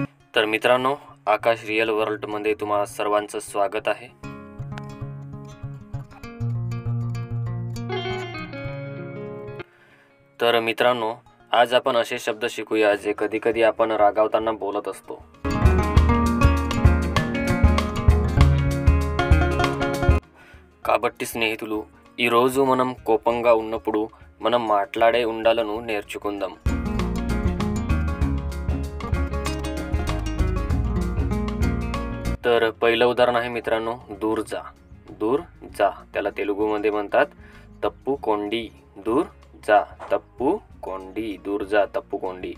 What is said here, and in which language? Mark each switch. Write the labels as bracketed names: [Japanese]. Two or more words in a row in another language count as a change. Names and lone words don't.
[Marathi] तर मित्रांनो, आकाश रिअल वर्ल्डमध्ये तुम्हा सर्वांचं स्वागत आहे। तर मित्रांनो, आज आपण असे शब्द शिकूया जे कधी कधी आपण रागावताना बोलत असतो। [Telugu] కాబట్టి స్నేహితులు, ఈ రోజు మనం కోపంగా ఉన్నప్పుడు మనం మాట్లాడే ఉండాలను నేర్చుకుందాం। [Marathi] तर पहिलं उदाहरण आहे मित्रांनो, दूर जा। दूर जा त्याला तेलुगूमध्ये म्हणतात [Telugu] తప్పుకోండి। [Marathi] दूर जा [Telugu] తప్పుకోండి, [Marathi] दूर जा [Telugu] తప్పుకోండి।